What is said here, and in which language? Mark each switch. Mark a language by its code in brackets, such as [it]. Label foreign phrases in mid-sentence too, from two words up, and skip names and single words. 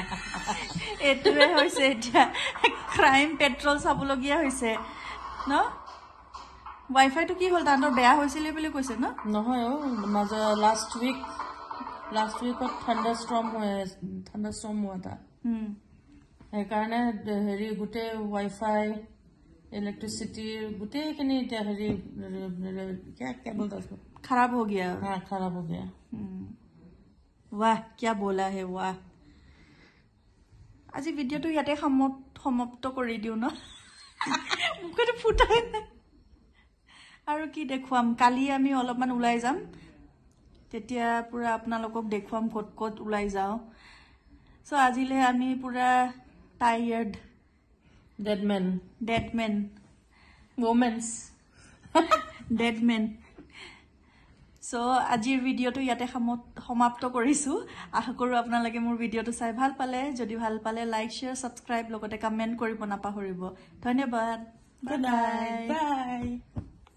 [as] এইটোৱে হৈছে এতিয়া ক্ৰাইম পেট্ৰল চাবলগীয়া হৈছে ন ৱাইফাইটো কি হ'ল তাহাঁতৰ বেয়া হৈছিলে বুলি কৈছে ন নহয় মাজৰ লাষ্ট উইকত থাণ্ডাৰষ্টৰ্ম হোৱা এটা সেইকাৰণে হেৰি গোটেই ৱাইফাই ইলেক্ট্ৰিচিটিৰ গোটেইখিনি এতিয়া হেৰি কেবল [hi] खराब हो गया हाँ खराब हो गया वाह क्या बोला है वाह [as] আজি ভিডিওটো ইয়াতে সমাপ্ত কৰি দিও ন মুখটো ফুটাই আৰু কি দেখুৱাম কালি আমি অলপমান উলাই যাম তেতিয়া পুৰা আপোনালোকক দেখুৱাম কত কত উলাই যাও সো আজিলে আমি পুৰা টায়াৰ্ড [en] dead men women's dead men [as] সো আজিৰ ভিডিওটো ইয়াতে সমাপ্ত কৰিছো আশা কৰো আপোনালোকে মোৰ ভিডিওটো চাই ভাল পালে যদি ভাল পালে [en] like share subscribe [as] লগতে কমেন্ট কৰিব নাপাহৰিব ধন্যবাদ [en] good night bye